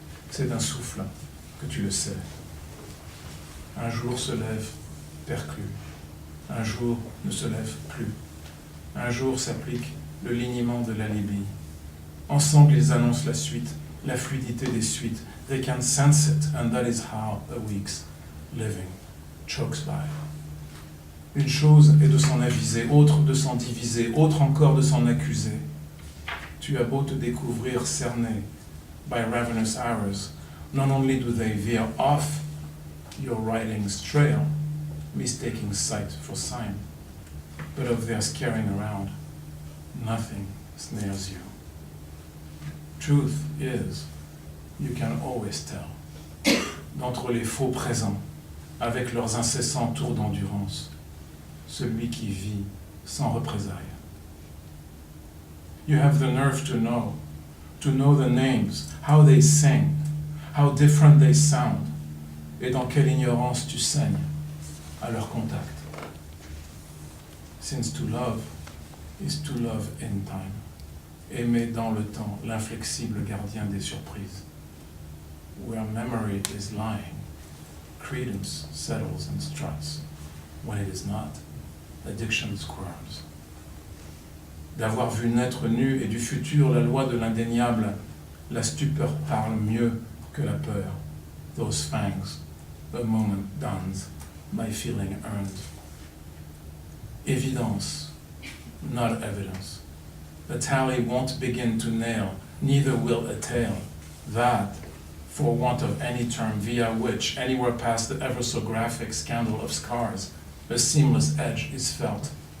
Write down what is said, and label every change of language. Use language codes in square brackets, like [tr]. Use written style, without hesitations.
[fr] C'est d'un souffle que tu le sais. Un jour se lève, perclus. Un jour ne se lève plus. Un jour s'applique le lignement de la Libye. Ensemble, ils annoncent la suite, la fluidité des suites. [en] They can sense it, and that is how a week's living chokes by. Une chose est de s'en aviser, autre de s'en diviser, autre encore de s'en accuser. [fr] Tu as beau te découvrir cerné [en] by ravenous hours, not only do they veer off your writing's trail, mistaking sight for sign, but of their scaring around, nothing snares you. Truth is, you can always tell, [fr] d'entre les faux présents, avec leurs incessants tours d'endurance, celui qui vit sans représailles. [en] You have the nerve to know the names, how they sing, how different they sound, [fr] et dans quelle ignorance tu saignes à leur contact. [en] Since to love is to love in time. [fr] Aimer dans le temps, l'inflexible gardien des surprises. [en] Where memory is lying, credence settles and struts. When it is not, addiction squirms. [fr] D'avoir vu naître nu et du futur la loi de l'indéniable, la stupeur parle mieux que la peur. [en] Those fangs, a moment dons, my feeling earned. Évidence, not evidence. The tally won't begin to nail, neither will a tale. That, for want of any term via which, anywhere past the ever so graphic scandal of scars, a seamless edge is felt.